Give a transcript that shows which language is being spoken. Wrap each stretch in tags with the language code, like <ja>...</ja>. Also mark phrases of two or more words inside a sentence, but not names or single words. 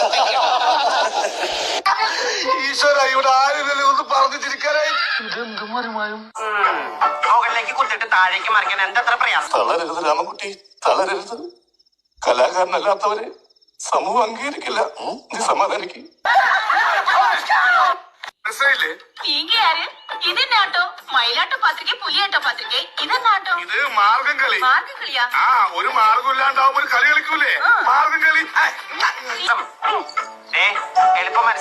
<ml>ഈശ്വര, ഇവിടെ ആരില്ലല്ലോ ഒന്ന് പറഞ്ഞു ചിരിക്കാനായി. മുകളിലേക്ക് കുത്തിട്ട് താഴേക്ക് മറിക്കാൻ എന്തത്ര പ്രയാസം. തളരരുത് രാമൻകുട്ടി, തളരരുത്. കലാകാരനല്ലാത്തവരെ സമൂഹം അംഗീകരിക്കില്ല. നീ സമാധാനിക്ക്.</ml> <ta>நீங்க யாரு? இது நாட்டோ மயிலாட்டோ பாத்திருக்கேன், புலியாட்டோ பாத்திருக்கேன். இது நாட்டோ</ta> <ml>ഇത് മാർഗം കളി.</ml> <ta>மார்கழியா?</ta> <ml>ഒരു മാർഗം ഇല്ലാണ്ടാവുമ്പോ ഒരു കളി കളിക്കൂലേ, മാർഗം കളി. എളുപ്പം</ml>